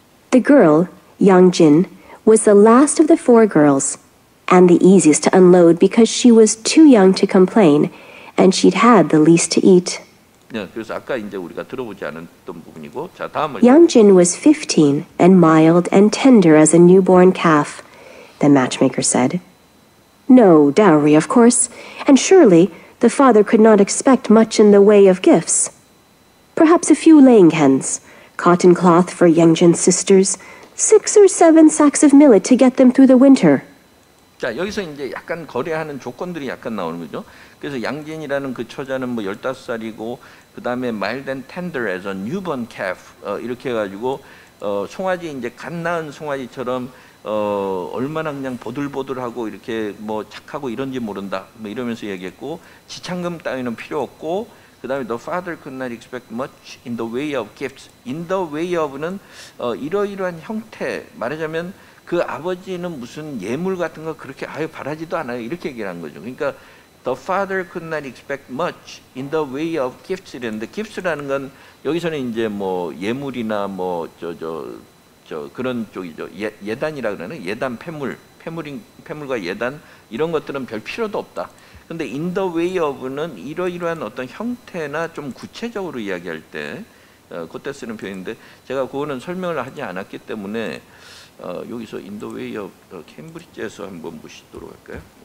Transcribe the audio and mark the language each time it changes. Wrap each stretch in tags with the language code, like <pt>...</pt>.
<en>The girl, Youngjin, was the last of the four girls, and the easiest to unload because she was too young to complain, and she'd had the least to eat.</en> <ko>네, 그래서 아까 이제 우리가 들어보지 않았던 부분이고, 자, 다음을.</ko> <en>Youngjin was 15 and mild and tender as a newborn calf, the matchmaker said. No dowry, of course, and surely the father could not expect much in the way of gifts. Perhaps a few laying hens, cotton cloth for Youngjin's sisters, 6 or 7 sacks of millet to get them through the winter.</en> <ko>자, 여기서 이제 약간 거래하는 조건들이 약간 나오는 거죠. 그래서 양진이라는 그 처자는 뭐 15살이고, 그 다음에</ko> <en>mild and tender as a newborn calf,</en> <ko>이렇게 해가지고, 송아지, 이제 갓 낳은 송아지처럼, 얼마나 그냥 보들보들하고 이렇게 뭐 착하고 이런지 모른다. 뭐 이러면서 얘기했고, 지참금 따위는 필요 없고, 그 다음에</ko> <en>the father could not expect much in the way of gifts. in the way of</en> <ko>는 이러이러한 형태, 말하자면 그 아버지는 무슨 예물 같은 거 그렇게 아유 바라지도 않아요. 이렇게 얘기를 한 거죠. 그러니까</ko> <en>the father could not expect much in the way of gifts</en> <ko>이랬는데, gifts라는 건 여기서는 이제 뭐 예물이나 뭐 그런 쪽이죠. 예단이라 그러는 예단 패물과 예단 이런 것들은 별 필요도 없다. 근데</ko> <en>in the way of</en> <ko>는 이러이러한 어떤 형태나 좀 구체적으로 이야기할 때 그때 쓰는 표현인데, 제가 그거는 설명을 하지 않았기 때문에 여기서 in the way of 케임브리지에서 한번 보시도록 할까요?</ko>